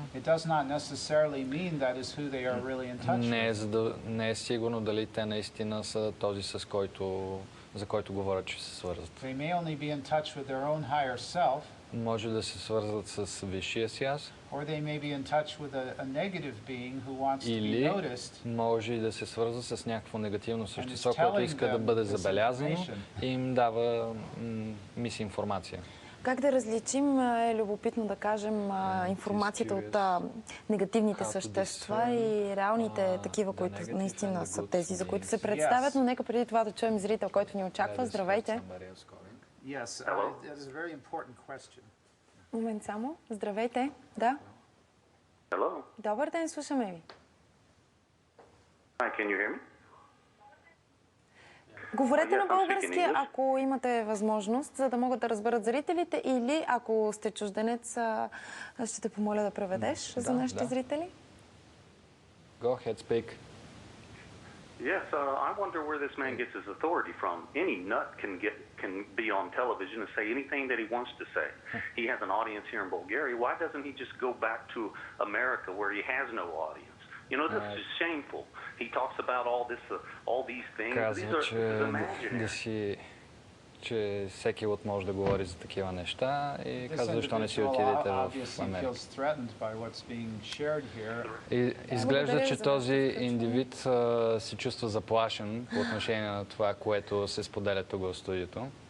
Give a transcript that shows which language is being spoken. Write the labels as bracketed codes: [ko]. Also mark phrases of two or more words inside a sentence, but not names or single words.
[en] it does not necessarily mean that is who they are really in touch with. [bg] Не е сигурно дали те наистина са този, за който говорят, че се свързват. [en] They may only be in touch with their own higher self. [bg] Може да се свързват с висшия си аз, [en] Or they may be in touch with a negative being who wants to be [bg] или [en] noticed. [bg] може и да се свързва с някакво негативно същество, което иска да бъде забелязано и им дава мисинформация. Как да различим, е любопитно да кажем, информацията от негативните същества и реалните такива, които наистина са тези, за които се представят, но нека преди това да чуем зрител, който ни очаква. Здравейте! [en] Yes, that is a very important question. [bg] Момент само. Здравейте. Да. [en] Hello. [bg] Добър ден, слушаме ви. [en] Hi, can you hear me? [bg] Говорете на български, ако имате възможност, за да могат да разберат зрителите, или ако сте чужденец, ще те помоля да преведеш за нашите зрители. [en] Go ahead, speak. Yes, I wonder where this man gets his authority from. Any nut can be on television and say anything that he wants to say. He has an audience here in Bulgaria. Why doesn't he just go back to America where he has no audience? You know, this is shameful. He talks about all these things. These are imaginary. [bg] че всеки от може да говори за такива неща и казва, защо не си отидете в Америка. И изглежда, че този индивид се чувства заплашен по отношение на това, което се споделя тук в студиото.